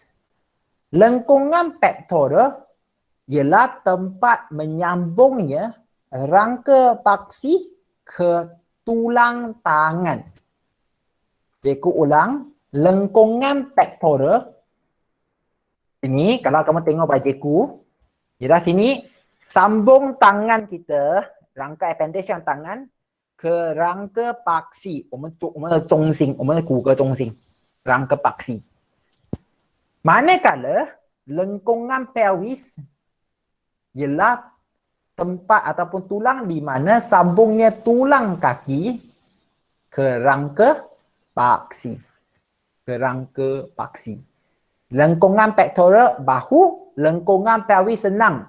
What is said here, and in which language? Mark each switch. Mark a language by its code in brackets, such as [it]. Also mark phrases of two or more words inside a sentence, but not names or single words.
[ms] Lengkungan pectoral ialah tempat menyambungnya rangka paksi ke tulang tangan. Cikgu ulang, lengkungan pectoral ini kalau kamu tengok pada cikgu, ialah sini sambung tangan kita, rangka appendage yang tangan ke rangka paksi, [zh] 我们的中心，我们的骨骼中心， [ms] rangka paksi. Manakala lengkungan pelvis ialah tempat ataupun tulang di mana sambungnya tulang kaki ke rangka paksi. Lengkungan pectoral bahu, lengkungan pelvis senang.